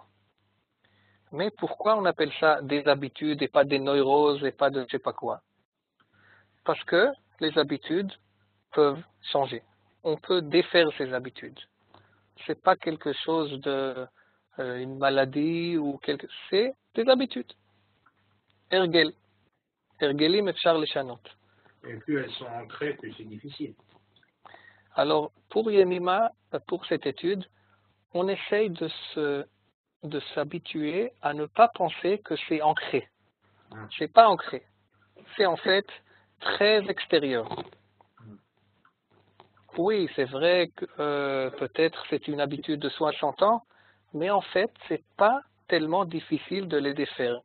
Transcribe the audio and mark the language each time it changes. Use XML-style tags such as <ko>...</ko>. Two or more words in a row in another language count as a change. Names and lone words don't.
<fr>Mais pourquoi on appelle ça des habitudes et pas des neuroses et pas de je sais pas quoi? Parce que les habitudes peuvent changer. On peut défaire ces habitudes. C'est pas quelque chose de une maladie ou c'est des habitudes. Ergel.</fr> <he>הרגלים אפשר לשנות.</he> <fr>Et plus elles sont ancrées, plus c'est difficile. Alors, pour Yemima, pour cette étude, on essaye de s'habituer à ne pas penser que c'est ancré. C'est pas ancré. C'est en fait très extérieur. Oui, c'est vrai que peut-être c'est une habitude de 60 ans, mais en fait, c'est pas tellement difficile de les défaire.</fr>